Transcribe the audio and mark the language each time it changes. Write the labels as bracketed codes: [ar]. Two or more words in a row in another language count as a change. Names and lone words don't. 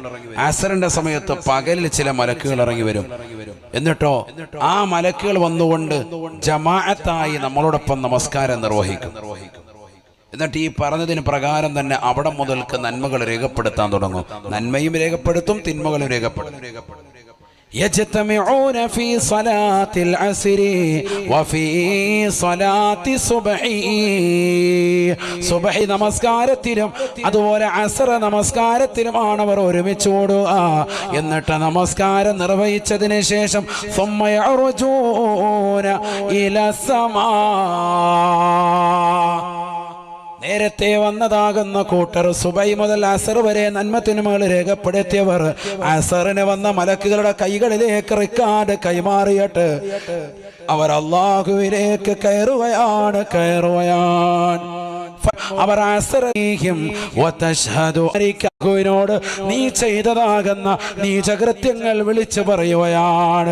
[ml] അസറിന്റെ സമയത്ത് പകലിൽ ചില മലക്കുകൾ ഇറങ്ങി വരും. എന്നിട്ടോ ആ മലക്കുകൾ വന്നുകൊണ്ട് ജമാഅത്തായി നമ്മളോടൊപ്പം നമസ്കാരം നിർവഹിക്കും. എന്നിട്ട് ഈ പറഞ്ഞതിന് പ്രകാരം തന്നെ അവിടെ മുതൽക്ക് നന്മകൾ രേഖപ്പെടുത്താൻ തുടങ്ങും. നന്മയും രേഖപ്പെടുത്തും, തിന്മകളും രേഖപ്പെടുത്തും. [ar] يجتمعون في صلاة العصر وفي صلاة الصبح. [ml] സുബഹി നമസ്കാരത്തിലും അതുപോലെ അസർ നമസ്കാരത്തിലുമാണ് അവർ ഒരുമിച്ച് കൂടുക. എന്നിട്ട് നമസ്കാരം നിർവഹിച്ചതിന് ശേഷം [ar] ثم يعرجون إلى السماء. [ml] നേരത്തെ വന്നതാകുന്ന കൂട്ടർ സുബൈ മുതൽ അസർ വരെ നന്മത്തിന്മകൾ രേഖപ്പെടുത്തിയവർ അസറിന് വന്ന മലക്കുകളുടെ കൈകളിലേക്ക് റിക്കാർഡ് കൈമാറിയിട്ട് അവർ അല്ലാഹുവിലേക്ക് കയറുകയാണ്. അവർ അസറീഹിം വതശ്ഹദു അരികോട് നീ ചെയ്തതാകുന്ന നീചകൃത്യങ്ങൾ വിളിച്ചു പറയുകയാണ്.